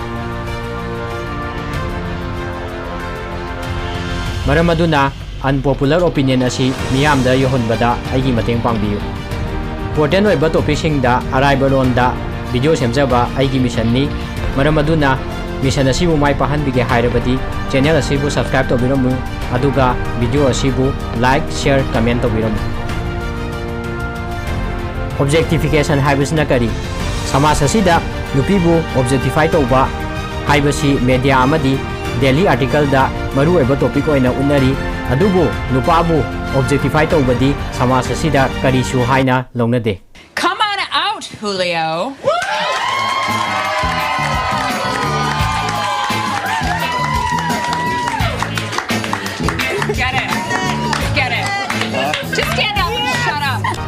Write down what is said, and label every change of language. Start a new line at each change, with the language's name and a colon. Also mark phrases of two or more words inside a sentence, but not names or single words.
Manipuri: Maram aduna
English: unpopular opinion
Manipuri: asi miyamda yohonbada aigi mateng pangbiyu. Important oiba topic singda araiba ronda video semjaba aigi mission ni. Maram aduna mission asibu mai pahanbige hairabadi channel asibu subscribe tobiramu aduga video asibu
English: like share comment
Manipuri: tobiramu. Objectification haibasina kari samas asida nupibu objectify tawba haibasi media amadi
English: daily article
Manipuri: da maru oiba topic oina unari adubu nupabu objectify tawbadi samas asida kari su haina launade.
English: Come on out, Julio. Get it. Get it. Just stand up and shut up.